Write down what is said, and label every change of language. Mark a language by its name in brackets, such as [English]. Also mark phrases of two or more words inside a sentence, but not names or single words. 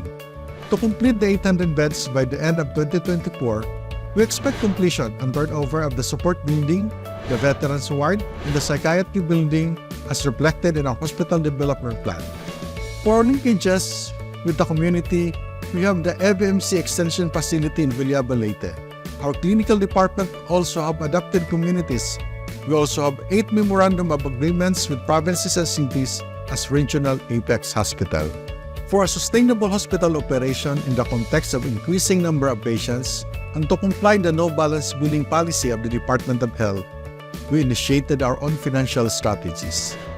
[English] To complete the 800 beds by the end of 2024, we expect completion and turnover of the support building, the veterans ward, and the psychiatry building as reflected in our hospital development plan. For our linkages with the community, we have the Evmc extension facility in Revalida. Our clinical department also have adapted communities. We also have 8 memorandum of agreements with provinces and cities as regional apex hospital. For a sustainable hospital operation in the context of increasing number of patients and to comply the no balance billing policy of the Department of Health, we initiated our own financial strategies.